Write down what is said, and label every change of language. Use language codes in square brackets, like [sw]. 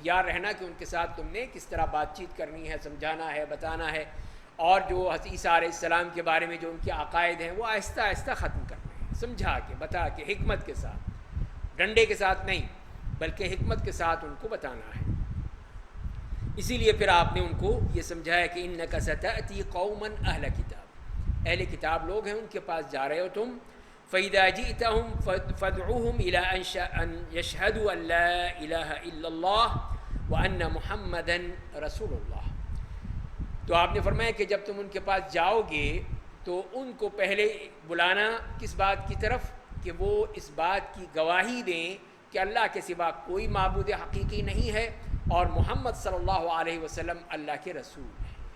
[ur] یاد رہنا کہ ان کے ساتھ تم نے کس طرح بات چیت کرنی ہے, سمجھانا ہے, بتانا ہے, اور جو حضرت عیسیٰ علیہ السلام کے بارے میں جو ان کے عقائد ہیں وہ آہستہ آہستہ ختم کرنے ہیں, سمجھا کے, بتا کے, حکمت کے ساتھ, ڈنڈے کے ساتھ نہیں بلکہ حکمت کے ساتھ ان کو بتانا ہے. اسی لیے پھر آپ نے ان کو یہ سمجھایا کہ [ar] انک ستأتی قوما اہل کتاب, [ur] اہل کتاب لوگ ہیں, ان کے پاس جا رہے ہو تم. [ar] فإذا جئتهم فادعوهم إلى أن يشهدوا أن لا إله إلا الله وأن محمدا رسول الله. [ur] تو آپ نے فرمایا کہ جب تم ان کے پاس جاؤ گے تو ان کو پہلے بلانا کس بات کی طرف, کہ وہ اس بات کی گواہی دیں کہ اللہ کے سوا کوئی معبود حقیقی نہیں ہے اور محمد صلی اللہ علیہ وسلم اللہ کے رسول ہیں.